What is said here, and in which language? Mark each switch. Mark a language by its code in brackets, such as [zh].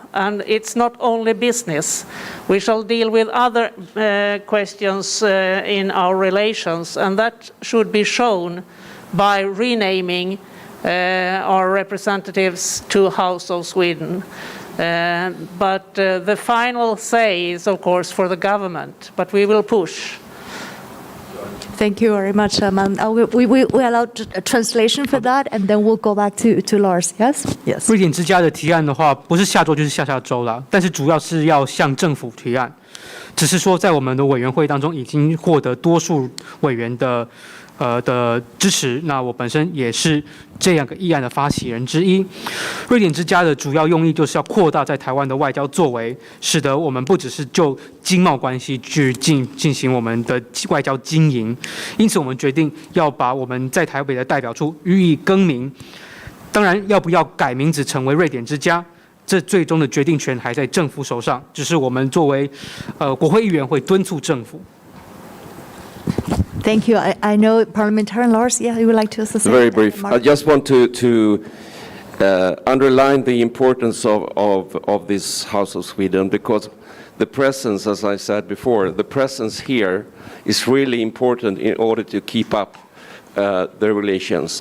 [en] And it's not only business. We shall deal with other questions in our relations, and that should be shown by renaming our representatives to House of Sweden. But the final say is, of course, for the government, but we will push. Thank you very much, ma'am. We allow a translation for that, and then we'll go back to Lars. Yes? Yes. [zh] 瑞典之家的提案的话，不是下周就是下下周啦，但是主要是要向政府提案，只是说在我们的委员会当中已经获得多数委员的支持，那我本身也是这样个议案的发起人之一。瑞典之家的主要用意就是要扩大在台湾的外交作为，使得我们不只是就经贸关系去进行我们的外交经营，因此我们决定要把我们在台北的代表处予以更名。当然，要不要改名字成为瑞典之家，这最终的决定权还在政府手上，只是我们作为国会议员会敦促政府。 [en] Thank you. I know Parliamentarian Lars, yeah, you would like to say? Very brief. I just want to underline the importance of this House of Sweden, because the presence, as I said before, the presence here is really important in order to keep up the relations.